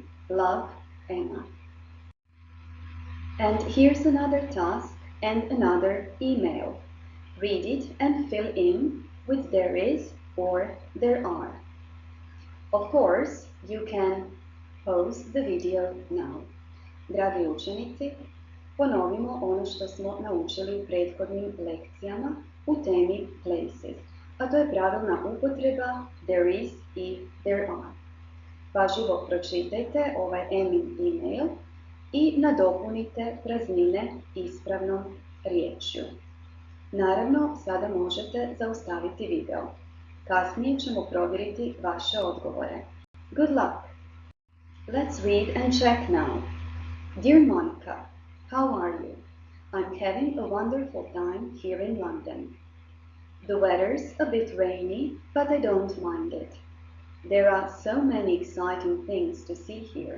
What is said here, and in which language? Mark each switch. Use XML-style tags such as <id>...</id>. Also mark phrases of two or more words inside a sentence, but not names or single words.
<en>Love, Emma. And here's another task and another email. Read it and fill in with there is or there are. Of course, you can pause the video now.</en> <hr>Dragi učenici, ponovimo ono što smo naučili u prethodnim lekcijama u temi places, a to je pravilna upotreba</hr> <en>there is</en> <hr>i</hr> <en>there are.</en> <hr>Pažljivo pročitajte ovaj Emin email i nadopunite praznine ispravnom riječju. Naravno, sada možete zaustaviti video. Kasnije ćemo provjeriti vaše odgovore.</hr> <en>Good luck! Let's read and check now. Dear Monica, how are you? I'm having a wonderful time here in London. The weather's a bit rainy, but I don't mind it. There are so many exciting things to see here.</en>